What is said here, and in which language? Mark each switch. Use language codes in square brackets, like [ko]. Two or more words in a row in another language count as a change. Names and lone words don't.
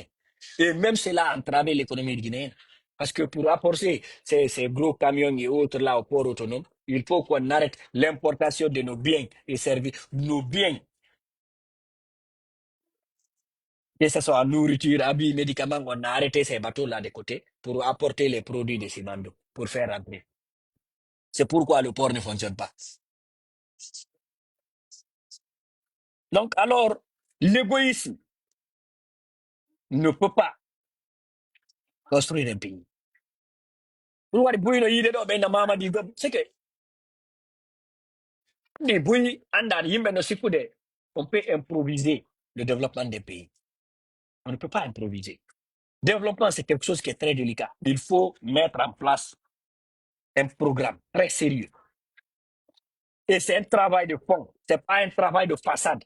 [fr] Et même cela a entravé l'économie guinéenne. Parce que pour apporter ces gros camions et autres là au port autonome, il faut qu'on arrête l'importation de nos biens et services, nos biens, que ce soit nourriture, habits, médicaments, on a arrêté ces bateaux-là de côté pour apporter les produits de Simandou, pour faire rentrer. C'est pourquoi le port ne fonctionne pas. Donc alors, l'égoïsme ne peut pas construire un pays. [ff] Ɗum waɗi buyino yiide ɗo ɓe no mamadi gom [fr] c'est que [ff] ɗi buyi andani yimɓe no sikkude [fr] on peut improviser le développement des pays. On ne peut pas improviser. Développement, c'est quelque chose qui est très délicat. Il faut mettre en place un programme très sérieux. Et c'est un travail de fond. Ce n'est pas un travail de façade.